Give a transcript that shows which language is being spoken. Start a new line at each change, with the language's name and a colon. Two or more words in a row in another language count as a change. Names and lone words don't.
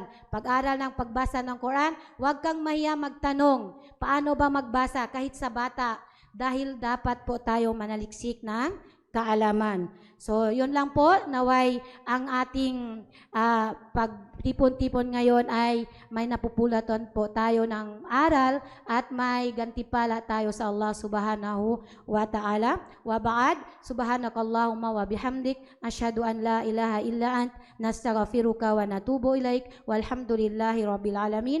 Filipino: Pag-aral ng pagbasa ng Quran, huwag kang mahiya magtanong, paano ba magbasa kahit sa bata? Dahil dapat po tayo manaliksik ng kaalaman. So, yun lang po, naway ang ating pagtipon-tipon ngayon ay may napupulatan po tayo ng aral at may gantipala tayo sa Allah
Arabic: سبحانه وتعالى. وبعد، سبحانك اللهم وبحمدك، أشهد أن لا إله إلا أنت، نستغفرك ونتوب إليك، والحمد لله رب العالمين.